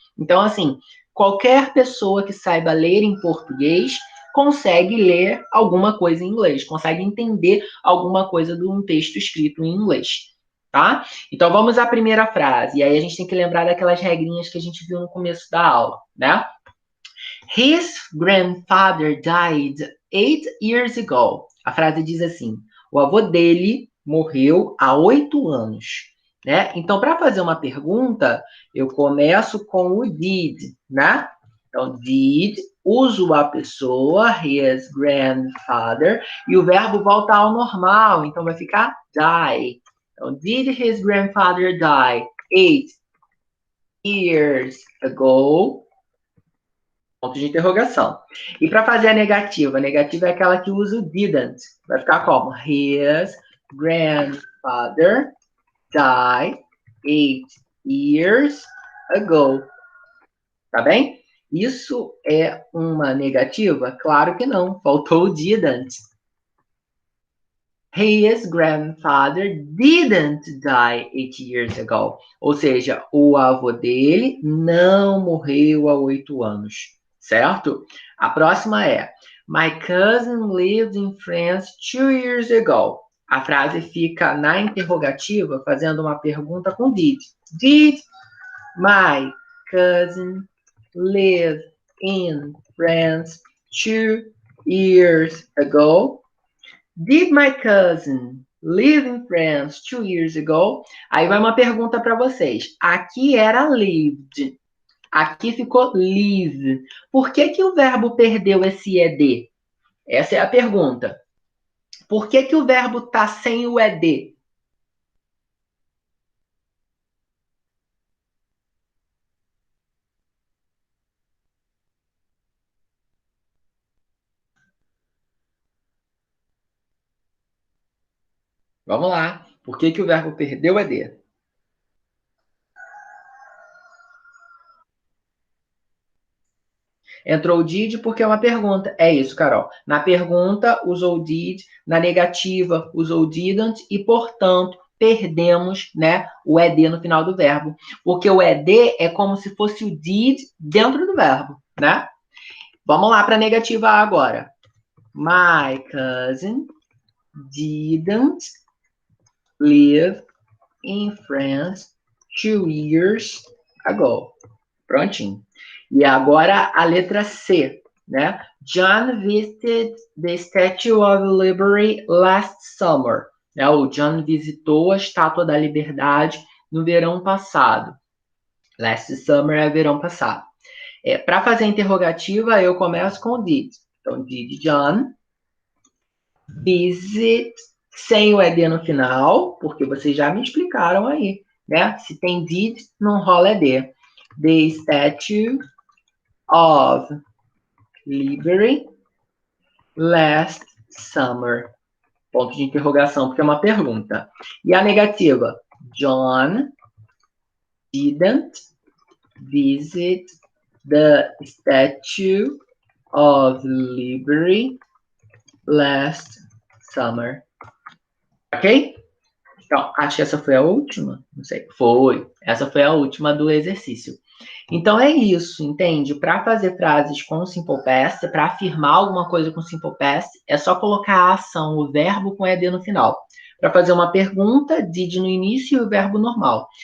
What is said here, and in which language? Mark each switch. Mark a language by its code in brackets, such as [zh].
[pt] Então, assim, qualquer pessoa que saiba ler em português consegue ler alguma coisa em inglês, consegue entender alguma coisa de um texto escrito em inglês, tá? Então vamos à primeira frase. E aí a gente tem que lembrar daquelas regrinhas que a gente viu no começo da aula, né? [en] His grandfather died 8 years ago. [pt] A frase diz assim: o avô dele morreu há 8 anos. Né? Então, para fazer uma pergunta, eu começo com o did, né? Então, did, uso a pessoa, [en] his grandfather, [pt] e o verbo volta ao normal, então vai ficar die. [en] Então, did his grandfather die 8 years ago? [pt] Ponto de interrogação. E para fazer a negativa é aquela que usa o didn't. Vai ficar como? [en] His grandfather died 8 years ago. [pt] Tá bem? Isso é uma negativa? Claro que não. Faltou o didn't. [en] His grandfather didn't die 8 years ago. [pt] Ou seja, o avô dele não morreu há 8 anos. Certo? A próxima é: [en] My cousin lived in France 2 years ago. [pt] A frase fica na interrogativa, fazendo uma pergunta com did. [en] Did my cousin live in France 2 years ago? Did my cousin live in France 2 years ago? [pt] Aí vai uma pergunta para vocês. Aqui era lived. Aqui ficou live. Por que o verbo perdeu esse ed? Essa é a pergunta. Por que o verbo está sem o ed? Vamos lá. Por que o verbo perdeu o ed? Entrou o did porque é uma pergunta. É isso, Carol. Na pergunta, usou did. Na negativa, usou didn't. E, portanto, perdemos, né, o ed no final do verbo. Porque o ed é como se fosse o did dentro do verbo, né? Vamos lá para a negativa agora. [en] My cousin didn't live in France 2 years ago. [pt] Prontinho. E agora a letra C, né? [en] John visited the Statue of Liberty last summer. [pt] Né? O John visitou a Estátua da Liberdade no verão passado. [en] Last summer [pt] é verão passado. Para fazer a interrogativa, eu começo com did. Então, [en] did John visit, [pt] sem o ed no final, porque vocês já me explicaram aí, né? Se tem did, não rola ed. [en] The Statue of Liberty last summer. [pt] Ponto de interrogação, porque é uma pergunta. E a negativa? [en] John didn't visit the Statue of Liberty last summer. [pt] Ok? Então, acho que essa foi a última. Não sei. Foi. Essa foi a última do exercício. Então é isso, entende? Para fazer frases com simple past, para afirmar alguma coisa com simple past, é só colocar a ação, o verbo com ed no final. Para fazer uma pergunta, did no início e o verbo normal.